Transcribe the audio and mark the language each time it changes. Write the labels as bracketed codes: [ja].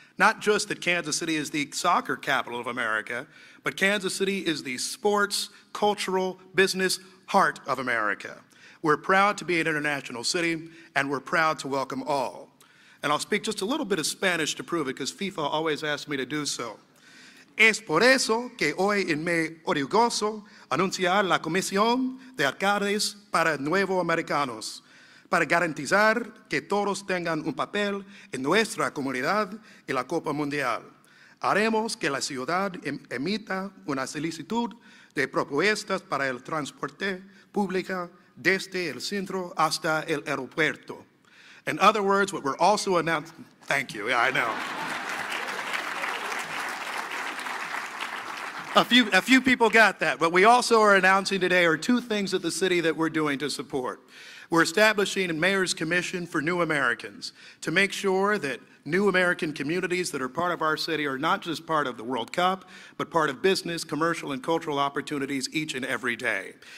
[en] Not just that Kansas City is the soccer capital of America, but Kansas City is the sports, cultural, business heart of America. We're proud to be an international city, and we're proud to welcome all. And I'll speak just a little bit of Spanish to prove it, because FIFA always asks me to do so. [es] Es por eso que hoy me orgulloso anunciar la Comisión de Alcaldes para Nuevos Americanos, para garantizar que todos tengan un papel en nuestra comunidad y la Copa Mundial. Haremos que la ciudad emita una solicitud de propuestas para el transporte público desde el centro hasta el aeropuerto. [en] In other words, what we're also announcing, thank you, yeah, I know. A few people got that. What we also are announcing today are two things at the city that we're doing to support. We're establishing a Mayor's Commission for New Americans to make sure that new American communities that are part of our city are not just part of the World Cup, but part of business, commercial, and cultural opportunities each and every day.